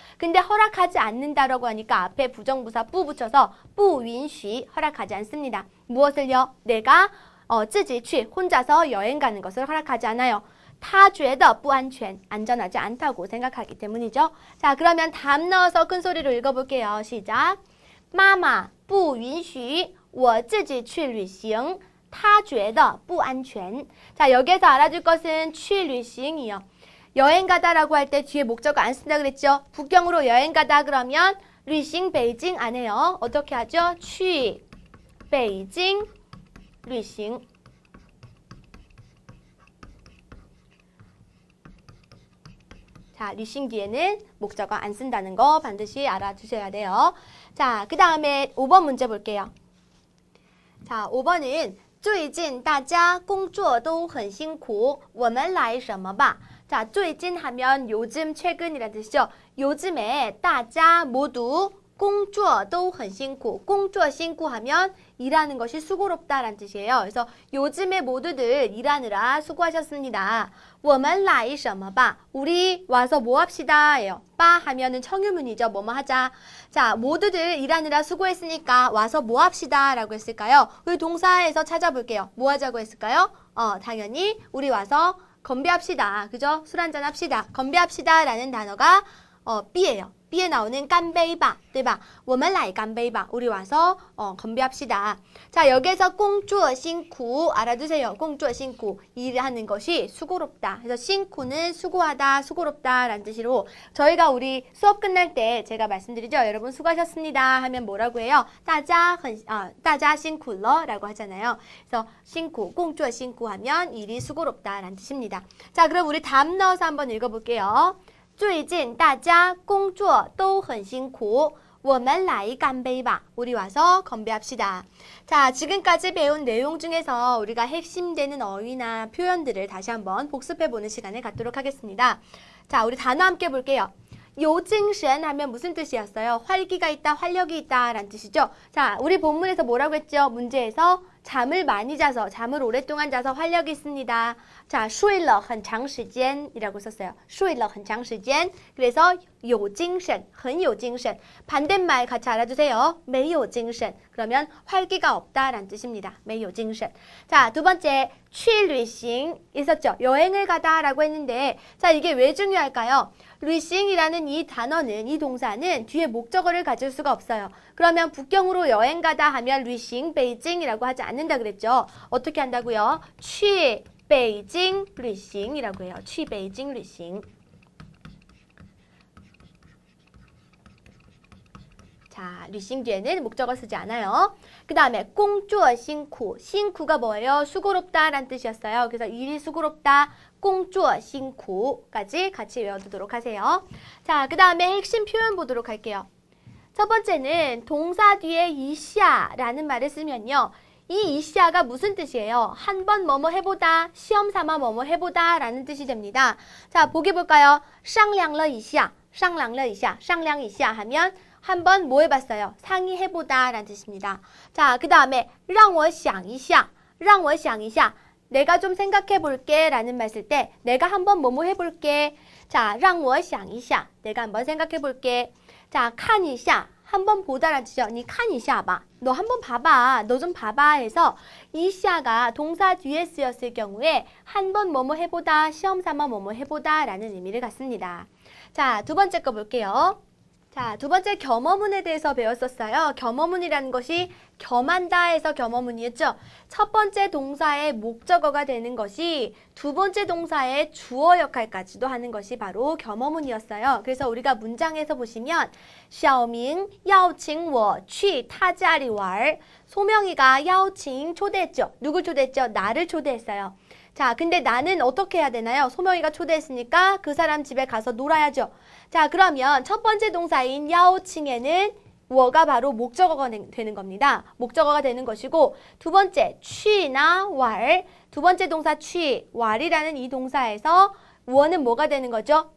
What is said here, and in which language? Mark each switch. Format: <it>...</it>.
<ko>근데 허락하지 않는다라고 하니까 앞에 부정부사 뿌 붙여서 뿌 윈쉬 허락하지 않습니다. 무엇을요? 내가</ko> <zh>自己去</zh> <ko>혼자서 여행 가는 것을 허락하지 않아요.</ko> <zh>她觉得不安全</zh> <ko>안전하지 않다고 생각하기 때문이죠. 자, 그러면 답 넣어서 큰 소리로 읽어볼게요. 시작.</ko> <zh>妈妈不允许我自己去旅行她觉得不安全</zh> <ko>자, 여기에서 알아둘 것은 去旅行이요. 여행 가다라고 할 때 뒤에 목적어 안 쓴다 그랬죠? 북경으로 여행 가다 그러면 旅行 베이징 안 해요. 어떻게 하죠? 去 베이징 旅行 자, 旅行 뒤에는 목적어 안 쓴다는 거 반드시 알아두셔야 돼요. 자, 그 다음에 5번 문제 볼게요. 자, 5번은</ko> <zh>最近大家工作都很辛苦我们来什么吧</zh> <ko>자, 最近 하면 요즘, 최근이라는 뜻이죠. 요즘에 大家 모두</ko> <zh>工作都很辛苦 工作辛苦</zh> <ko>하면 일하는 것이 수고롭다라는 뜻이에요. 그래서 요즘에 모두들 일하느라 수고하셨습니다.</ko> <zh>我们来什么吧</zh> <ko>우리 와서 뭐 합시다 예요. 바 하면은 청유문이죠. 뭐뭐 하자. 자, 모두들 일하느라 수고했으니까 와서 뭐 합시다 라고 했을까요? 우리 동사에서 찾아볼게요. 뭐 하자고 했을까요? 당연히 우리 와서 건배합시다. 그죠? 술 한잔 합시다. 건배합시다 라는 단어가 B예요. B에 나오는 깐베이바,</ko> <zh>对吧? 我们来干杯吧.</zh> <ko>우리 와서 건배합시다. 자, 여기에서 工作辛苦 알아두세요. 工作辛苦 일하는 것이 수고롭다. 그래서辛苦는 수고하다, 수고롭다 라는 뜻으로 저희가 우리 수업 끝날 때 제가 말씀드리죠. 여러분 수고하셨습니다 하면 뭐라고 해요?</ko> <zh>大家辛苦了</zh> <ko>라고 하잖아요. 그래서 辛苦, 工作辛苦 하면 일이 수고롭다 라는 뜻입니다. 자, 그럼 우리 답 넣어서 한번 읽어볼게요.</ko> <zh>最近大家工作都很辛苦我们来干杯吧</zh> <ko>우리 와서 건배합시다. 자, 지금까지 배운 내용 중에서 우리가 핵심되는 어휘나 표현들을 다시 한번 복습해보는 시간을 갖도록 하겠습니다. 자, 우리 단어 함께 볼게요. 요징션 하면 무슨 뜻이었어요? 활기가 있다, 활력이 있다 라는 뜻이죠. 자, 우리 본문에서 뭐라고 했죠? 문제에서 잠을 많이 자서, 잠을 오랫동안 자서 활력이 있습니다. 자,</ko> <zh>睡了很长时间</zh> <ko>이라고 썼어요.</ko> <zh>睡了很长时间. 그래서 有精神, 很有精神.</zh> <ko>반대말 같이 알아주세요.</ko> <zh>没有精神.</zh> <ko>그러면 활기가 없다라는 뜻입니다.</ko> <zh>没有精神.</zh> <ko>자, 두 번째, 去旅行 있었죠. 여행을 가다라고 했는데, 자, 이게 왜 중요할까요? 旅行이라는 이 단어는, 이 동사는 뒤에 목적어를 가질 수가 없어요. 그러면 북경으로 여행 가다 하면 旅行 베이징이라고 하지 않는다 그랬죠. 어떻게 한다고요?</ko> <zh>去 北京旅行이라고 해요. 去北京旅行.</zh> <ko>자, 旅行 뒤에는 목적어 쓰지 않아요. 그 다음에 工作辛苦. 辛苦가 뭐예요? 수고롭다 라는 뜻이었어요. 그래서 일이 수고롭다. 工作辛苦까지 같이 외워두도록 하세요. 자, 그 다음에 핵심 표현 보도록 할게요. 첫 번째는 동사 뒤에 이시아라는 말을 쓰면요. 이 이시아가 무슨 뜻이에요? 한번 뭐뭐 해보다, 시험 삼아 뭐뭐 해보다 라는 뜻이 됩니다. 자, 보기 볼까요?</ko> <zh>商量了一下, 商量了一下, 商量一下</zh> <ko>하면 한번 뭐 해봤어요? 상의해보다 라는 뜻입니다. 자, 그 다음에</ko> <zh>让我想一下, 让我想一下.</zh> <ko>내가 좀 생각해볼게 라는 말 쓸 때 내가 한번 뭐뭐 해볼게. 자,</ko> <zh>让我想一下.</zh> <ko>내가 한번 생각해볼게. 자,</ko> <zh>看一下.</zh> <ko>한번 보다라는 뜻이죠.</ko> <zh>你看一下吧.</zh> <ko>너 한번 봐봐. 너 좀 봐봐 해서 이샤가 동사 뒤에 쓰였을 경우에 한번 뭐뭐 해보다, 시험 삼아 뭐뭐 해보다 라는 의미를 갖습니다. 자, 두 번째 거 볼게요. 자, 두 번째 겸어문에 대해서 배웠었어요. 겸어문이라는 것이 겸한다 해서 겸어문이었죠. 첫 번째 동사의 목적어가 되는 것이 두 번째 동사의 주어 역할까지도 하는 것이 바로 겸어문이었어요. 그래서 우리가 문장에서 보시면</ko> <zh>小明邀请我去他家里玩.</zh> <ko>소명이가 邀请 초대했죠. 누굴 초대했죠? 나를 초대했어요. 자, 근데 나는 어떻게 해야 되나요? 소명이가 초대했으니까 그 사람 집에 가서 놀아야죠. 자, 그러면 첫 번째 동사인 야오칭에는 워가 바로 목적어가 되는 겁니다. 목적어가 되는 것이고 두 번째 취나 왈, 두 번째 동사 취, 왈이라는 이 동사에서 워는 뭐가 되는 거죠?</ko>